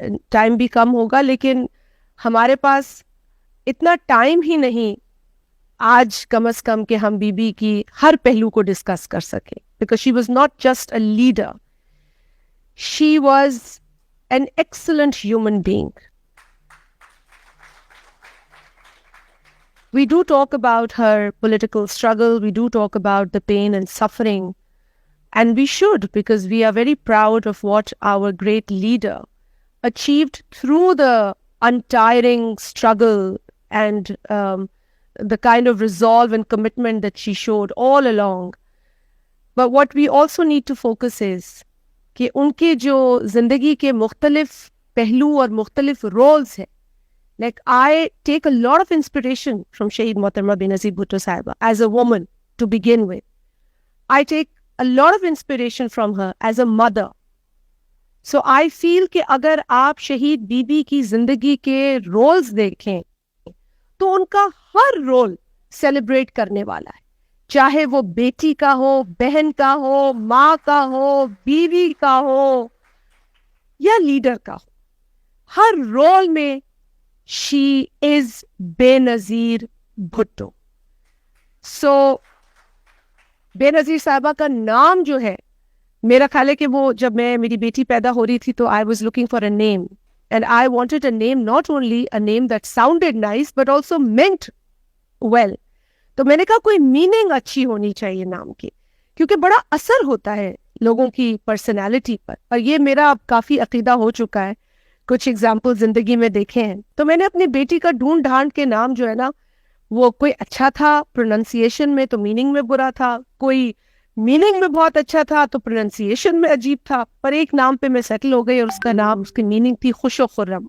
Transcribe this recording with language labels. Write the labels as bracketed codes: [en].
[ur] Time بھی کم ہوگا، لیکن ہمارے پاس اتنا ٹائم ہی نہیں آج کم از کم کہ ہم بی بی کی ہر پہلو کو ڈسکس کر سکیں، [en] Because she was not just a leader, she was an excellent human being. We do talk about her political struggle, we do talk about the pain and suffering, and we should, because we are very proud of what our great leader achieved through the untiring struggle and the kind of resolve and commitment that she showed all along. But what we also need to focus is [ur] کہ ان کے جو زندگی کے مختلف پہلو اور مختلف rules ہیں. [en] Like, I take a lot of inspiration from Shaheed Mohtarma Benazir Bhutto Sahiba as a woman to begin with. I take a lot of inspiration from her as a mother. So I feel [ur] کہ اگر آپ شہید be be کی زندگی کے rules دیکھیں تو ان کا ہر رول سیلیبریٹ کرنے والا ہے، چاہے وہ بیٹی کا ہو، بہن کا ہو، ماں کا ہو، بیوی کا ہو یا لیڈر کا ہو. ہر رول میں [en] she is [ur] بے نظیر بھٹو. سو بے نظیر صاحبہ کا نام جو ہے، میرا خیال ہے کہ وہ جب میری بیٹی پیدا ہو رہی تھی تو [en] I was looking for a name and I wanted a name, not only a name that sounded nice but also meant well. [ur] تو میں نے کہا کوئی میننگ اچھی ہونی چاہیے نام کی، کیونکہ بڑا اثر ہوتا ہے لوگوں کی پرسنالٹی پر، اور یہ میرا اب کافی عقیدہ ہو چکا ہے. کچھ ایگزامپل زندگی میں دیکھے ہیں. تو میں نے اپنی بیٹی کا ڈھونڈ ڈھانڈ کے نام جو ہے نا، وہ کوئی اچھا تھا پروننسیشن میں تو میننگ میں برا تھا، کوئی میننگ میں بہت اچھا تھا تو پروننسیشن میں عجیب تھا، پر ایک نام پہ میں سیٹل ہو گئی اور اس کا نام، اس کی میننگ تھی خوش و خرم.